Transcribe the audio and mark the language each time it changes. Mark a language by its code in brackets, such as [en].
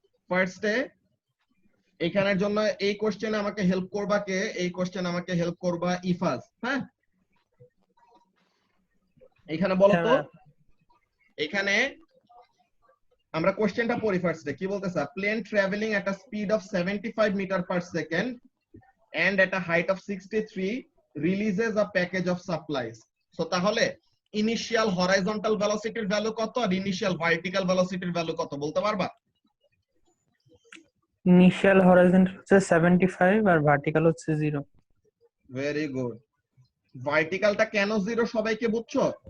[bn] ফার্স্টে এখানের জন্য এই কোশ্চেনে আমাকে হেল্প করবা কে, এই কোশ্চেনে আমাকে হেল্প করবা ইফাজ, হ্যাঁ? এখানে বলো তো, এখানে আমরা কোশ্চেনটা পড়ি ফার্স্টে। কি বলতেছে, [en] Plane travelling at a speed of 75 metre per second and at a height of 63 releases a package of supplies. [bn] So তাহলে ইনিশিয়াল হরাইজন্টাল ভেলোসিটির ভ্যালু কত আর ইনিশিয়াল ভার্টিক্যাল ভেলোসিটির ভ্যালু কত বলতে পারবা? ইনিশিয়াল হরাইজন্টাল হচ্ছে 75 আর ভার্টিক্যাল হচ্ছে 0। Very good. ভার্টিক্যালটা কেন 0 সবাইকে বুঝছো?